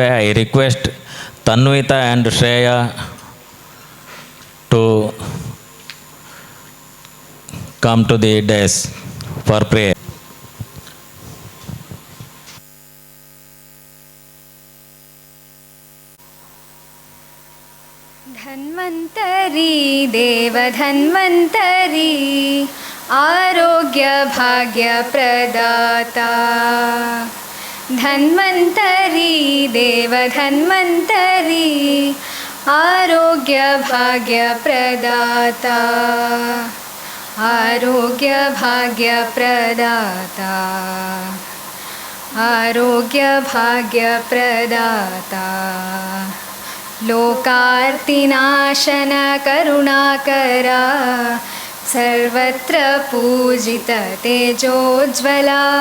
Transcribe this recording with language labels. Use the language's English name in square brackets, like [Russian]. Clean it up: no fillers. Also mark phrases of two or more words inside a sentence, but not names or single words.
[English] I request Tanvita and Shreya to come to the dais for prayer. [Sanskrit] ಧನ್ವಂತರಿ ದೇವ ಧನ್ವಂತರಿ आरोग्य भाग्य प्रदाता धन्वन्तरी देव धन्वन्तरी आरोग्य भाग्य प्रदाता आरोग्य भाग्य प्रदाता आरोग्य भाग्य प्रदाता लोकार्तिनाशन करुणाकरा सर्वत्र पूजित तेजोज्ज्वला